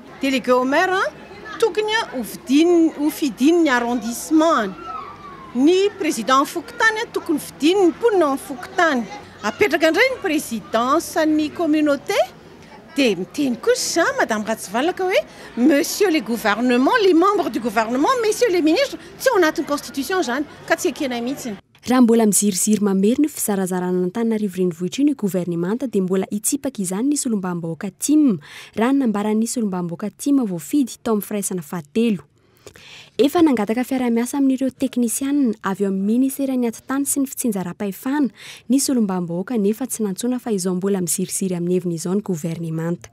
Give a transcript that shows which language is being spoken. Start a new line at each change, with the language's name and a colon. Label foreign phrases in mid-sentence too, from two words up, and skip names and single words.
French: Délégué au maire
Malagasy: tokony ho fidin'ny arrondissement. Ny président Fokotany tokony fidin'ny mponina amin'ny Fokotany. Apetraka indray ny présidence ny communauté dia miteny kosa madame Ratsivalaka hoe
French: monsieur les gouvernements, les membres du gouvernement, messieurs les ministres,
Malagasy: tsy ao anatin'ny constitution zany ka tsy ekenay mihitsy. Raha mbola miziriziry mamery ny fizarazarana n'Antananarivo renivohitra io ny gouvernemanta dia mbola hitsipaka izany nisy olombam-bahoaka TIM raha nambarany nisy olombam-bahoaka TIM voafidy tao amin'ny firaisana fahatelo. Efa nangataka fiara-miasa amin'ireo teknisianina avy eo amin'ny ministeran'ny atitany sy ny fitsinjaram-pahefana nisy olombam-bahoaka nefa tsy nantsona fa izao mbola miziriziry amin'ny heviny izao ny gouvernemanta.